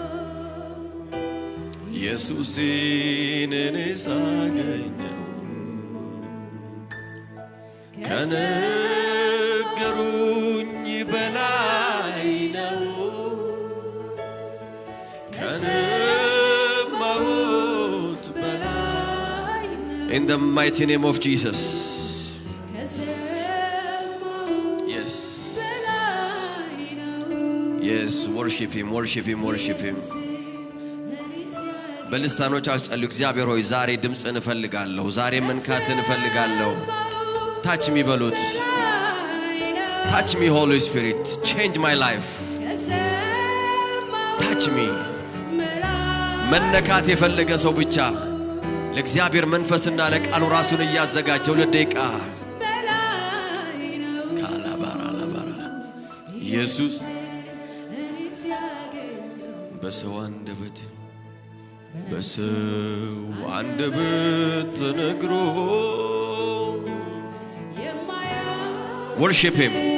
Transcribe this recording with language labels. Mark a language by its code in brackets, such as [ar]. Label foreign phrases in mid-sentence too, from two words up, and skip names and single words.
[am] ኢየሱስን እኔ ሳገኘው ከነገሩኝ በላይ ነው ከሰማሁት በላይ [en] In the mighty name of Jesus Yes Yes worship him worship him worship him [am] በልሳኖቻችሁ ጸልዩ እግዚአብሔር ሆይ ዛሬ ድምጽን እፈልጋለሁ ዛሬ መንካትን እፈልጋለሁ [en] Touch me በሉት Touch me Holy Spirit change my life Touch me [am] መነካት የፈለገ ሰው ብቻ ለእግዚአብሔር መንፈስና ለቃሉ ራሱን ያዘጋጀው ለደቂቃ ካላባራ ኢየሱስ በሰው አንደበት ተነግሮ [en] Worship him